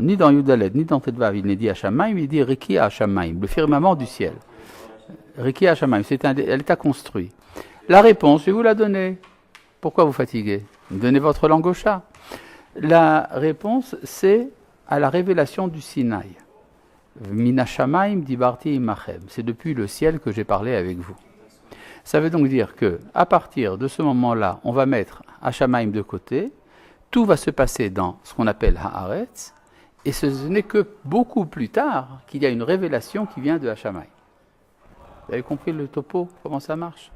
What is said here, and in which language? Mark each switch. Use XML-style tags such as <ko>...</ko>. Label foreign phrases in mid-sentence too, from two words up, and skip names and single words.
<fr>Ni dans Yudalet, ni dans Tetvav, il n'est dit Hashamaim, il dit</fr> <he>רקיע השמים,</he> <fr>le firmament du ciel.</fr> <he>רקיע השמים,</he> <fr>elle est à construit. La réponse, je vais vous la donner. Pourquoi vous fatiguez? Donnez votre langue au chat. La réponse, c'est à la révélation du Sinaï.</fr> <he>מן השמים דיברתי עמכם.</he> <fr>C'est depuis le ciel que j'ai parlé avec vous. Ça veut donc dire que, à partir de ce moment-là, on va mettre Hashamaim de côté. Tout va se passer dans ce qu'on appelle Haaretz, et ce n'est que beaucoup plus tard qu'il y a une révélation qui vient de Hashamaim. Vous avez compris le topo, comment ça marche?</fr>